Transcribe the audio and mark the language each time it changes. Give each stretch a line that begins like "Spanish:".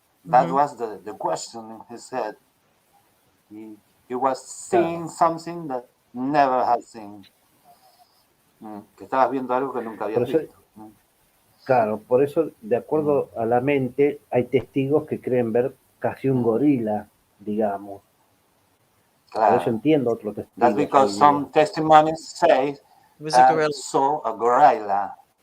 English: That was the question in his head. He was seeing something that never had seen.
Spanish: Que estabas viendo algo que nunca habías visto. Claro, por eso, de acuerdo a la mente, hay testigos que creen ver casi un gorila, digamos. Por eso entiendo otros testigos.
English: That's because some testimonies say saw a gorilla.